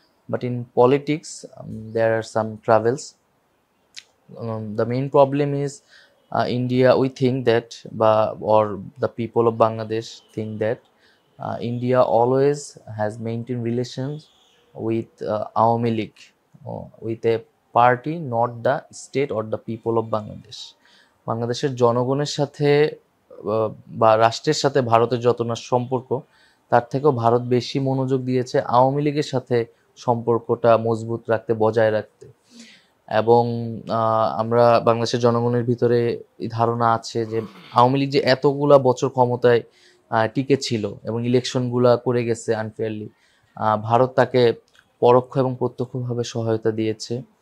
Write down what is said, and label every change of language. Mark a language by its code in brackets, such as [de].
[en] But in politics there are some travels. The main problem is India, we think that, or the people of Bangladesh think that India always has maintained relations with Awami League, with a party, not the state or the people of Bangladesh. [bn] বাংলাদেশের জনগণের সাথে বা রাষ্ট্রের সাথে ভারতের যত না সম্পর্ক, তার থেকেও ভারত বেশি মনোযোগ দিয়েছে আওয়ামী লীগের সাথে সম্পর্কটা মজবুত রাখতে, বজায় রাখতে। এবং আমরা বাংলাদেশের জনগণের ভিতরে এই ধারণা আছে যে আওয়ামী লীগ যে এতগুলা বছর ক্ষমতায় টিকে ছিল এবং ইলেকশনগুলা করে গেছে আনফেয়ারলি, ভারত তাকে পরোক্ষ এবং প্রত্যক্ষভাবে সহায়তা দিয়েছে।